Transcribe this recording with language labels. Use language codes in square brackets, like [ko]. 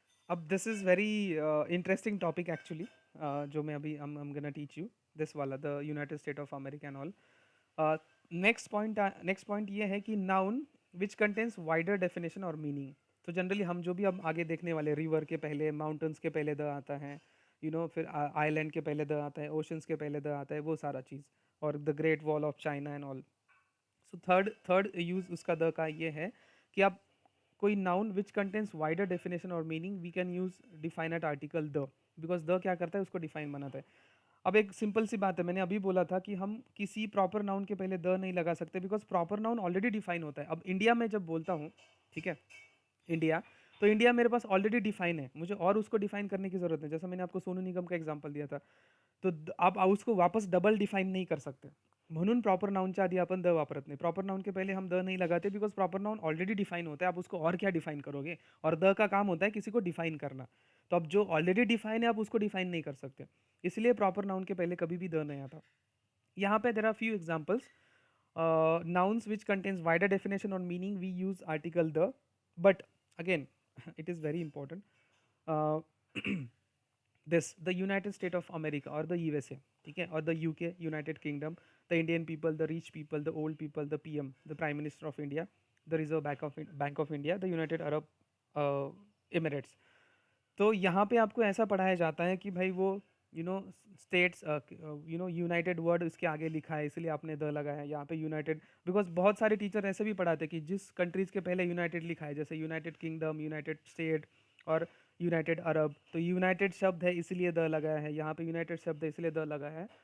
[en] अब this is very interesting topic actually. [hi] जो मैं अभी [en] I'm gonna teach you this वाला, the United States of America and all. Next point [hi] ये है कि [en] noun which contains wider definition और meaning. [hi] तो जनरली हम जो भी अब आगे देखने वाले, रिवर के पहले, माउंटेन्स के पहले द आता है, फिर आइलैंड के पहले द आता है, ओशंस के पहले द आता है, वो सारा चीज़, और the great wall of China and all. So third use उसका द का ये है कि आप कोई [en] noun which contains wider definition और meaning, we can use define at article the, [hi] because the क्या करता है, उसको डिफाइन बनाता है. अब एक सिंपल सी बात है, मैंने अभी बोला था कि हम किसी प्रॉपर नाउन के पहले द नहीं लगा सकते, because proper noun already define होता है. अब इंडिया में जब बोलता हूँ, ठीक है, इंडिया, तो इंडिया मेरे पास ऑलरेडी डिफाइन है, मुझे और उसको डिफाइन करने की जरूरत नहीं. जैसा मैंने आपको सोनू निगम का एग्जांपल दिया था, तो आप उसको वापस डबल डिफाइन नहीं कर सकते. [mr] म्हणून प्रॉपर नाउनच्या आधी आपण द वापरत नाही. [hi] प्रॉपर नाउन के पहले हम द नहीं लगाते, because proper noun already define होता है, आप उसको और क्या डिफाइन करोगे, और द का काम होता है किसी को डिफाइन करना. तो अब जो ऑलरेडी डिफाइन है, आप उसको डिफाइन नहीं कर सकते, इसलिए प्रॉपर नाउन के पहले कभी भी द नहीं आता. यहाँ पे [en] There are few examples. Nouns which contains wider definition or meaning, we use article the. But again, it is very important. uh, this, the United States of America or the USA, okay, or the UK, United Kingdom, the Indian people, the rich people, the old people, the PM, the Prime Minister of India, the Reserve Bank of India, the United Arab Emirates. [hi] तो यहाँ पे आपको ऐसा पढ़ाया जाता है कि भाई वो स्टेट्स, यूनाइटेड वर्ड इसके आगे लिखा है, इसलिए आपने द लगाया है यहाँ पे यूनाइटेड. बिकॉज बहुत सारे टीचर ऐसे भी पढ़ाते हैं कि जिस कंट्रीज़ के पहले यूनाइटेड लिखा है, जैसे यूनाइटेड किंगडम, यूनाइटेड स्टेट और यूनाइटेड अरब, तो यूनाइटेड शब्द है इसलिए द लगाया है, यहाँ पे यूनाइटेड शब्द है इसलिए द लगाया है.